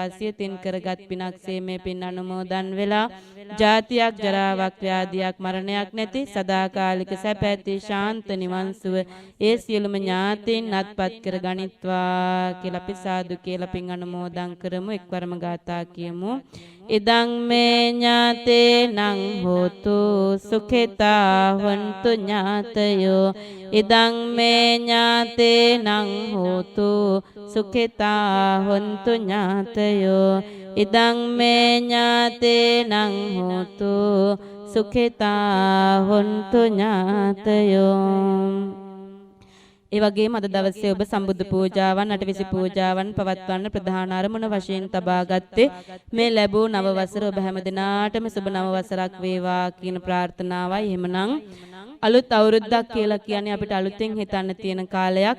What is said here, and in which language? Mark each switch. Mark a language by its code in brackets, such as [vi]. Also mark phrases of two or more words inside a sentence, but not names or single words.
[si] සියතින් කරගත් පිනක්සේ මේ පින් අනුමෝදන් වෙලා ජාතියක් ජරාවක් ව්‍යාධියක් මරණයක් නැති සදාකාලික සැප ඇති ශාන්ත නිවන් සුව ඒ සියලුම ඥාතීන් අත්පත් කර ගනිත්වා කියලා අපි සාදු කියලා පින් අනුමෝදන් කරමු. එක්වරම ගාථා කියමු. [pi] ඉදං මේ ඥාතේ නං හෝතු සුඛිතා හොන්තු ඥාතයෝ. ඉදං මේ ඥාතේ නං හෝතු සුඛිතා හොන්තු ඥාතයෝ. ඉදං මේ ඥාතේ නං හෝතු සුඛිතා හොන්තු ඥාතයෝ. [si] ඒ වගේම අද දවසේ ඔබ සම්බුද්ධ පූජාවන් අටවිසි පූජාවන් පවත්වන්න ප්‍රධාන අරමුණ වශයෙන් තබා ගත්තේ මේ ලැබූ නව වසර ඔබ හැම දිනාටම සුබ නව වසරක් වේවා කියන ප්‍රාර්ථනාවයි. එහෙමනම් අලුත් අවුරුද්දක් කියලා කියන්නේ අපිට අලුතෙන් හිතන්න තියෙන කාලයක්.